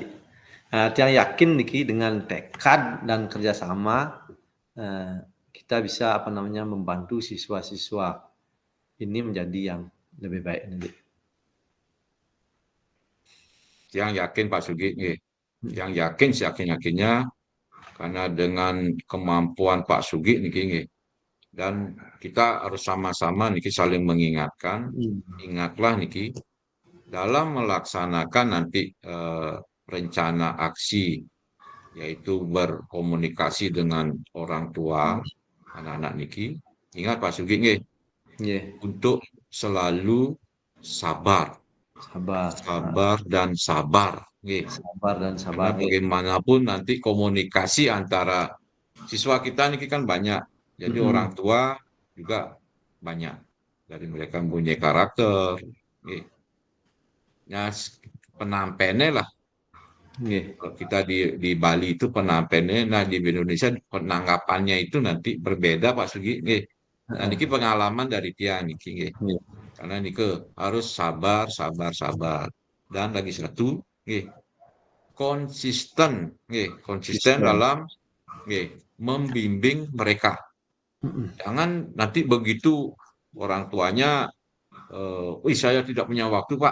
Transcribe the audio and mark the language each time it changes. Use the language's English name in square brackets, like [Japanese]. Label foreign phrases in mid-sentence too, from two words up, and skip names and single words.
[Indonesian] Yang yakin niki dengan tekad dan kerjasama kita bisa membantu siswa-siswa ini menjadi yang lebih baik nanti. Yang yakin Pak Sugi, yang yakin yakinnya karena dengan kemampuan Pak Sugi niki nggih, dan kita harus sama-sama niki saling mengingatkan, ingatlah niki dalam melaksanakan nanti rencana aksi, yaitu berkomunikasi dengan orang tua anak-anak niki, ingat Pak Sugi nggih, Nggih, untuk selalu sabar, sabar. sabar dan sabar, nggih. Sabar dan Karena sabar nggih. bagaimanapun nanti komunikasi antara siswa kita ini kan banyak, jadi orang tua juga banyak. Dari mereka mempunyai karakter, nggih. Nah, penampennya lah. Nggih. Kalau kita di Bali itu penampennya, nah di Indonesia penanggapannya itu nanti berbeda Pak Sugi, nggih. Nah, Heeh. niki pengalaman dari Tia niki, nggih. Nggih. Karena niki harus sabar, sabar, sabar. Dan lagi satu, nggih, konsisten, nggih, konsisten Sistem. dalam nggih, membimbing mereka. Mhm. Jangan nanti begitu orang tuanya, "Wih, saya tidak punya waktu, Pak.